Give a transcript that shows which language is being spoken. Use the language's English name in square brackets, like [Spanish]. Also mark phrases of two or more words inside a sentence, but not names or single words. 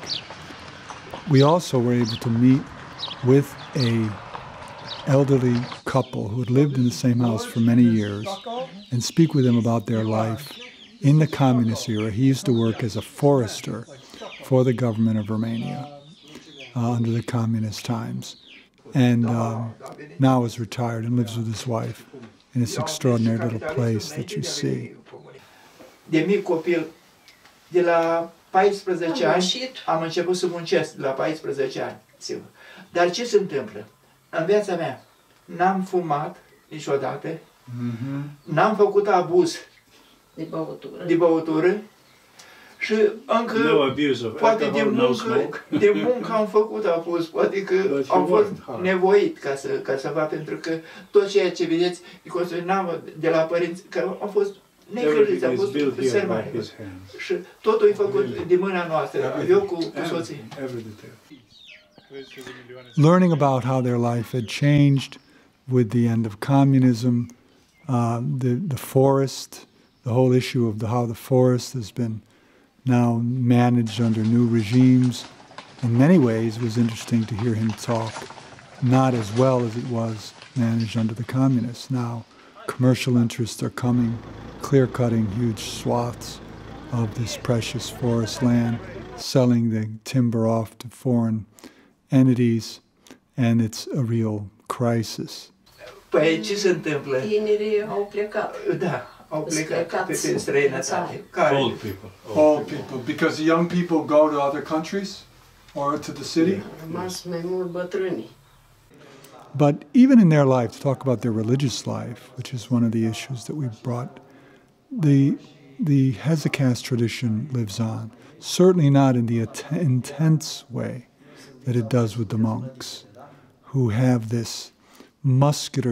[English] We also were able to meet with an elderly couple who had lived in the same house for many years and speak with them about their life in the communist era. He used to work as a forester for the government of Romania under the communist times, and now is retired and lives with his wife in this extraordinary little place that you see. [Romanian] De mic copil, de la 14 ani, am început să muncesc, la 14 ani, sigur. Dar ce se întâmplă? În viața mea, n-am fumat niciodată, n-am făcut abuz de băutură și încă, poate de muncă am făcut abuz, poate că am fost nevoit ca să fac, pentru că tot ceea ce vedeți, n-am de la părinți, că am fost negrăjiți, am fost sărmani. Și totul e făcut de mâna noastră, eu cu soții. [English] Learning about how their life had changed with the end of communism, the forest, the whole issue of how the forest has been now managed under new regimes. In many ways, it was interesting to hear him talk, not as well as it was managed under the communists. Now, commercial interests are coming, clear-cutting huge swaths of this precious forest land, selling the timber off to foreign entities, and it's a real crisis. [Romanian] Păi ce se întâmplă? Tinerii au plecat. Da, au plecat pe străinătate. [English] Old people. Old people, because the young people go to other countries or to the city? [Romanian] Rămas mai mult bătrâni. [English] But even in their life, to talk about their religious life, which is one of the issues that we brought, the Hesychasm tradition lives on. Certainly not in the intense way that it does with the monks, who have this muscular.